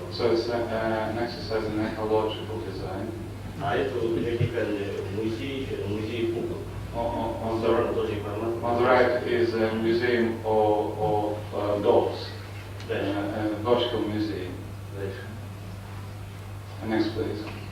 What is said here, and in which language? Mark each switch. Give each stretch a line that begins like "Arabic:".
English: So it's an exercise in ecological design.
Russian: А это вертикальный музей кукол.
English: On the right is a museum of dolls, a vertical museum. Next, please.